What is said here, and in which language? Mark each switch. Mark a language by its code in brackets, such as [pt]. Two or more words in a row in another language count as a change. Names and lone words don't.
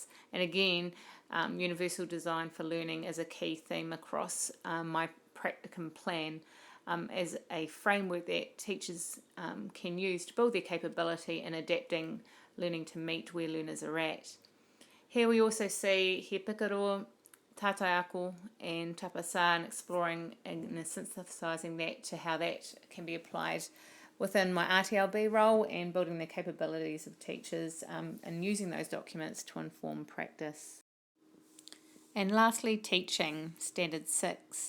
[en] And again, universal design for learning is a key theme across my practicum plan. As a framework that teachers can use to build their capability in adapting learning to meet where learners are at. Here we also see he pikaro, tātai ako and tapasa, and exploring and synthesising that to how that can be applied within my RTLB role and building the capabilities of teachers and using those documents to inform practice. And lastly, teaching, Standard 6.